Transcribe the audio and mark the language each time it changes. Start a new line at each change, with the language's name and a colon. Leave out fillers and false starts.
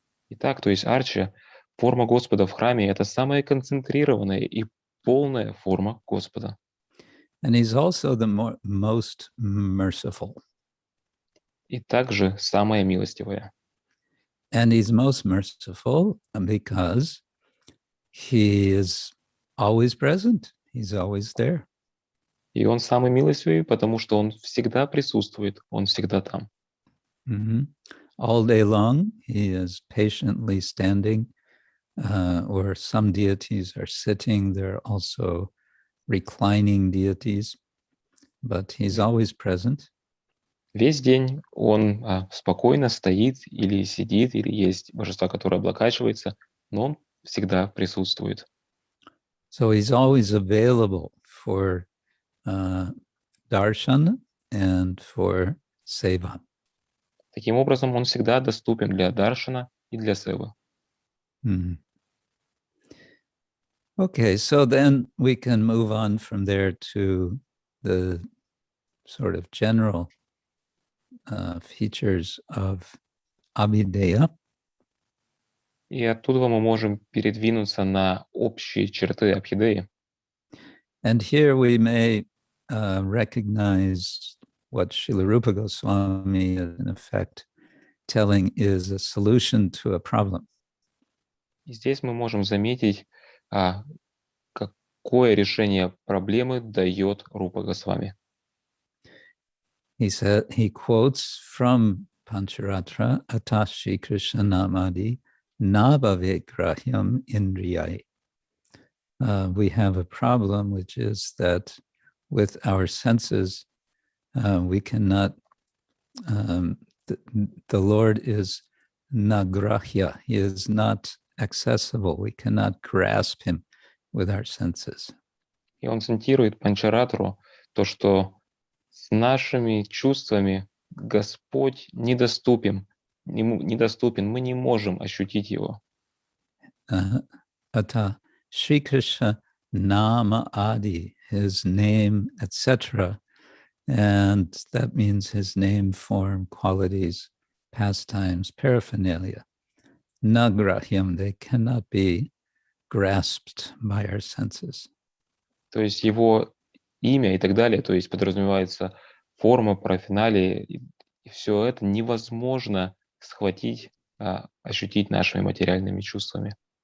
Russian: Итак, то есть арча, форма Господа в храме, это самая концентрированная и полная форма Господа.
English: And he's also the most merciful.
Russian: И также самая милостивая.
English: And he's most merciful because he is always present. He's always there.
Russian: И он самый милостивый, потому что он всегда присутствует, он всегда там.
English: All day long, he is patiently standing, or some deities are sitting. There are also reclining deities, but he's always present.
Russian: Весь день он спокойно стоит или сидит, или есть божества, которые облокачиваются, но он всегда присутствует.
English: So he's always available for darshan and for seva.
Russian: Таким образом, он всегда доступен для даршана и для севы.
English: Okay, so then we can move on from there to the sort of general features of Abidiyah.
Russian: И оттуда мы можем передвинуться на общие черты Абхидеи.
English: And here we may recognize what Srila Rupa Goswami is in effect telling is a solution to a problem.
Russian: И здесь мы можем заметить, какое решение проблемы дает Рупа Госвами.
English: He quotes from Pancharatra,
Sanskrit: Atashi Krishna Namadi, Nabhave Grahyam Indriyai.
English: We have a problem, which is that with our senses, we cannot, the Lord is nagrahya, he is not accessible. We cannot grasp him with our senses.
Russian: И он цитирует Панчаратру, то, что с нашими чувствами Господь недоступен, мы не можем ощутить Его.
Sanskrit: Ata Shri Krishna Nama Adi,
English: his name, etc. And that means his name, form, qualities, pastimes, paraphernalia. Nagrahyam, they cannot be grasped by our senses.
Russian: То есть Его имя и так далее, то есть подразумевается форма, парафиналия, и все это невозможно схватить, ощутить нашими материальными чувствами.